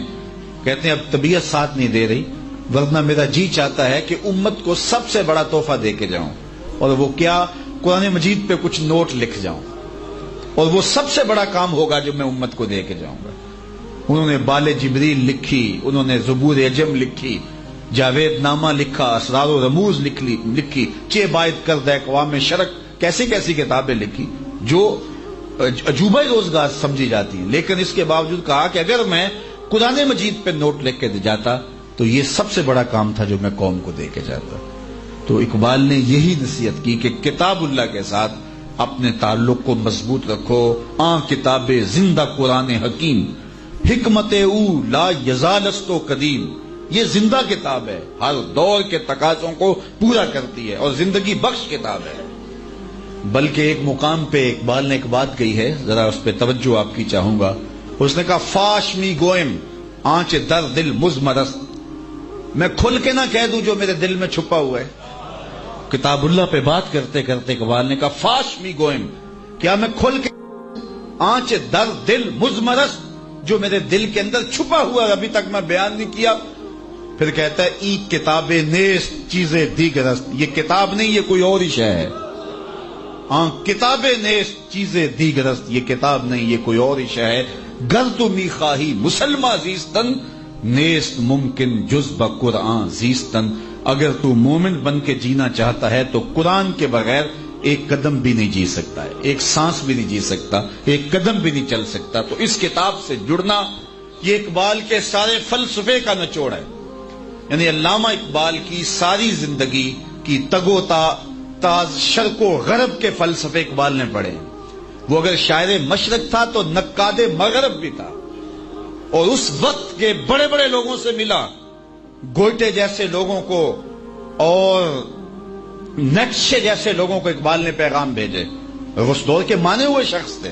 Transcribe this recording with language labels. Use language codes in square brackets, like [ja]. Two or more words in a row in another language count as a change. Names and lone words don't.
[ur] کہتے ہیں اب طبیعت ساتھ نہیں دے رہی، ورنہ میرا جی چاہتا ہے کہ امت کو سب سے بڑا تحفہ دے کے جاؤں، اور وہ کیا؟ قرآن مجید پہ کچھ نوٹ لکھ جاؤں، اور وہ سب سے بڑا کام ہوگا جو میں امت کو دے کے جاؤں گا۔ انہوں نے بال جبریل لکھی، انہوں نے زبور عجم لکھی، جاوید نامہ لکھا، اسرار و رموز لکھی، چے باید کرد اقوام شرق، کیسی کیسی کتابیں لکھی جو عجوبہ روزگار سمجھی جاتی ہیں۔ لیکن اس کے باوجود کہا کہ اگر میں قرآن مجید پہ نوٹ لکھ کے جاتا تو یہ سب سے بڑا کام تھا جو میں قوم کو دے کے جاتا۔ تو اقبال نے یہی نصیحت کی کہ کتاب اللہ کے ساتھ اپنے تعلق کو مضبوط رکھو۔ [fa] کتاب زندہ قرآن حکیم، حکمت او لا یزالست و قدیم، [ur] یہ زندہ کتاب ہے، ہر دور کے تقاضوں کو پورا کرتی ہے اور زندگی بخش کتاب ہے۔ بلکہ ایک مقام پہ اقبال نے ایک بات کہی ہے، ذرا اس پہ توجہ آپ کی چاہوں گا۔ اس نے کہا [fa] فاش می گوئم آنچ در دل مزمرست، [ur] میں کھل کے نہ کہہ دوں جو میرے دل میں چھپا ہوا ہے۔ کتاب اللہ پہ بات کرتے کرتے اقبال نے کہا [fa] فاش می گوئم، [ur] کیا میں کھل کے [fa] آنچ در دل مزمرست، [ur] جو میرے دل کے اندر چھپا ہوا ابھی تک میں بیان نہیں کیا۔ پھر کہتا ہے [fa] ای کتاب نیست چیزیں دیگرست، [ur] یہ کتاب نہیں یہ کوئی اور ہی شے ہے۔ [fa] کتاب نیست چیزیں دیگرست، [ur] یہ کتاب نہیں یہ کوئی اور ہی شے ہے۔ [fa] گر تو می خواہی مسلمہ زیستن، نیست ممکن جز بقرآن زیستن، [ur] اگر تو مومن بن کے جینا چاہتا ہے تو قرآن کے بغیر ایک قدم بھی نہیں جی سکتا ہے، ایک سانس بھی نہیں جی سکتا، ایک قدم بھی نہیں چل سکتا۔ تو اس کتاب سے جڑنا یہ اقبال کے سارے فلسفے کا نچوڑ ہے۔ یعنی علامہ اقبال کی ساری زندگی کی تگ و تاز شرق و غرب کے فلسفے اقبال نے پڑھے۔ وہ اگر شاعر مشرق تھا تو نقاد مغرب بھی تھا، اور اس وقت کے بڑے بڑے لوگوں سے ملا، گوئٹے جیسے لوگوں کو اور نیٹشے جیسے لوگوں کو اقبال نے پیغام بھیجے، اور اس دور کے مانے ہوئے شخص تھے۔